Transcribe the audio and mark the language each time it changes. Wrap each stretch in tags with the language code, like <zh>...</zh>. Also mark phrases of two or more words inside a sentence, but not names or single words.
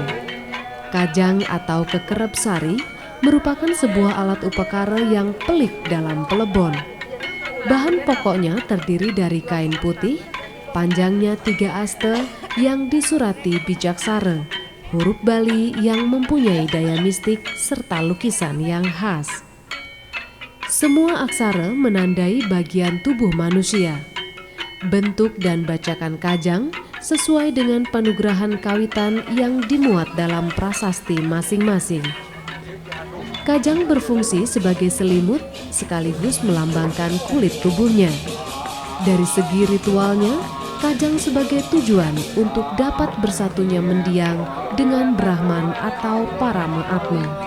<id>Kajang atau kekerep sari merupakan sebuah alat upakara yang pelik dalam pelebon. Bahan pokoknya terdiri dari kain putih, panjangnya 3 aste yang disurati bijaksara, huruf Bali yang mempunyai daya mistik serta lukisan yang khas. Semua aksara menandai bagian tubuh manusia. Bentuk dan bacakan kajang sesuai dengan panugrahan kawitan yang dimuat dalam prasasti masing-masing. Kajang berfungsi sebagai selimut sekaligus melambangkan kulit tubuhnya. Dari segi ritualnya, kajang sebagai tujuan untuk dapat bersatunya mendiang dengan Brahman atau para Mahatma.</id>